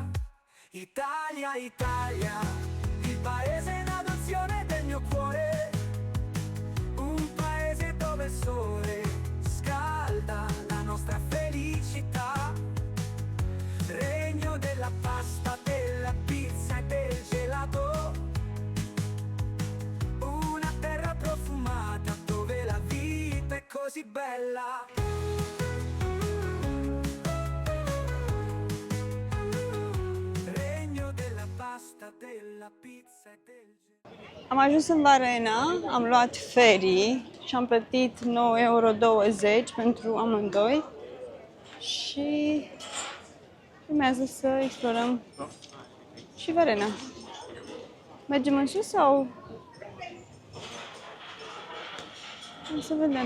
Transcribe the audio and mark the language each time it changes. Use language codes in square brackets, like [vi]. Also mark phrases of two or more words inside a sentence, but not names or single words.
[it] Italia, Italia, il paese in adozione del mio cuore, un paese dove il sole scalda la nostra felicità, regno della pasta, della pizza e del gelato, una terra profumata dove la vita è così bella. Regno della pasta, della pizza e del gelato. [ro] Am ajuns în Varena, am luat ferry și am plătit 9,20 € pentru amândoi și urmează să explorăm și Varena. Mergem în sus sau? O să vedem.